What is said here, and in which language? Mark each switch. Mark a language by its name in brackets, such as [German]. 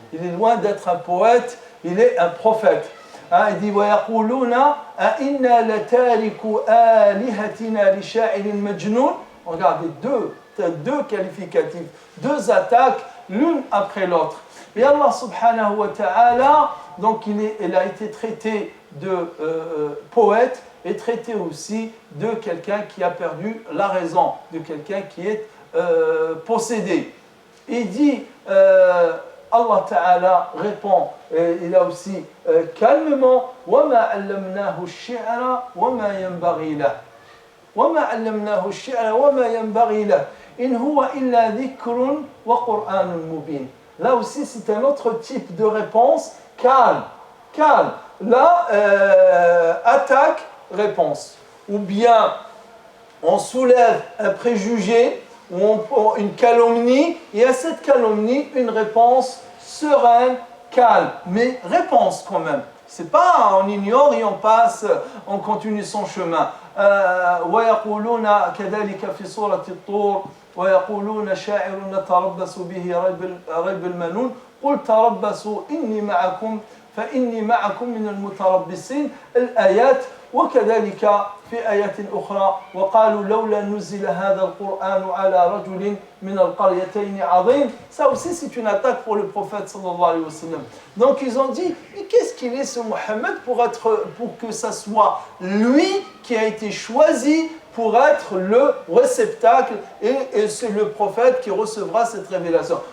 [French] Il est loin d'être un poète, il est un prophète. Il dit [Arabic] وَيَقُولُونَ أَإِنَّا لَتَارِكُ آلِهَتِنَا لِشَاعِرٍ مَجْنُونَ. [French] Regardez, deux qualificatifs, 2 attaques, l'une après l'autre. Et Allah subhanahu wa ta'ala, donc il a été traité de poète et traité aussi de quelqu'un qui a perdu la raison, de quelqu'un qui est possédé. Il dit... Allah Ta'ala répond, il a aussi calmement [Arabic] وَمَا عَلَّمْنَاهُ الشِّعْرَ وَمَا يَنْبَغِي لَهُ وَمَا عَلَّمْنَاهُ الشِّعْرَ وَمَا يَنْبَغِي لَهُ إِنْ هُوَ إِلَّا ذِكْرٌ وَقُرْآنٌ مُبِينٌ. [French] Là aussi c'est un autre type de réponse, calme. Là, attaque, réponse. Ou bien on soulève un préjugé, une calomnie, et à cette calomnie, une réponse sereine, calme, mais réponse quand même. C'est pas on ignore et on passe, on continue son chemin. [Arabic] ويقولون كذلك في سورة الطور ويقولون شاعر نتربص به ريب المنون قل تربصوا إني معكم فإني معكم من المتربصين الآيات وكذلك في آيات أخرى وقالوا لولا نزل هذا القرآن على رجل من القريتين عظيم. [French] Ça aussi c'est une attaque pour le prophète sallallahu alayhi wa sallam. Donc ils ont dit mais qu'est-ce qu'il est ce Mohammed pour que ça soit lui qui a été choisi pour être le réceptacle et c'est le prophète qui recevra cette révélation.